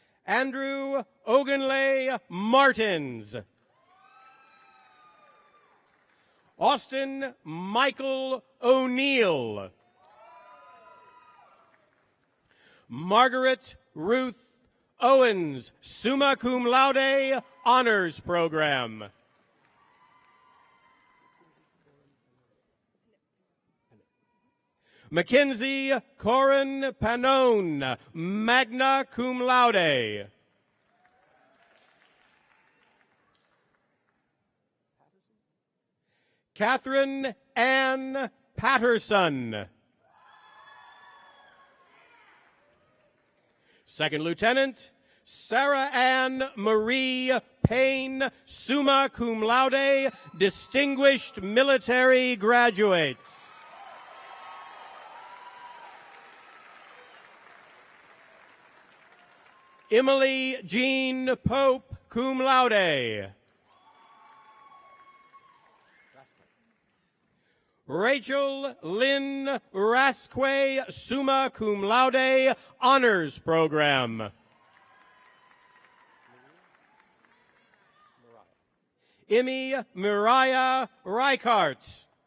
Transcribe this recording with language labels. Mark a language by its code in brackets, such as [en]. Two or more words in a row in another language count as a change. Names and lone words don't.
[en] Andrew Ogunlay Martins. Austin Michael O'Neill. Margaret Ruth Owens, [la] summa cum laude, [en] honors program. Mackenzie Corin Panone, [la] magna cum laude. [en] Catherine Ann Patterson. Second Lieutenant Sarah Ann Marie Payne, [la] summa cum laude, [en] distinguished military graduate. Emily Jean Pope, [la] cum laude. [en] Rachel Lynn Rasque, [la] summa cum laude, [en] honors program. Emmy Mariah Reichart.